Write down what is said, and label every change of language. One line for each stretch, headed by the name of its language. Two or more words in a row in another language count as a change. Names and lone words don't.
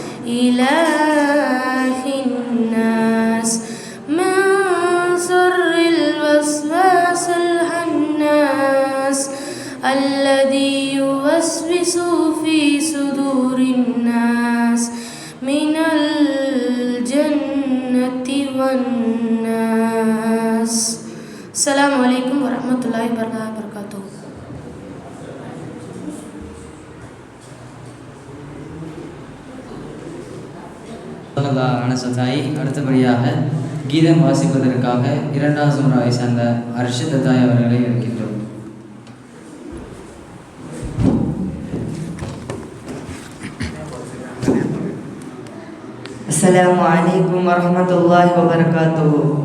Arabic: إله الناس من شر الوسواس الخناس الذي يوسوس في صدور الناس من الجنة والناس. السلام عليكم ورحمة الله وبركاته.
Tamil: அடுத்தபடியாக கீதம் வாசிப்பதற்காக இரண்டாவது சுமராவை சார்ந்த அர்ஷத் தாய் அவர்களை இருக்கின்றோம்.
Arabic: السلام عليكم ورحمة الله وبركاته.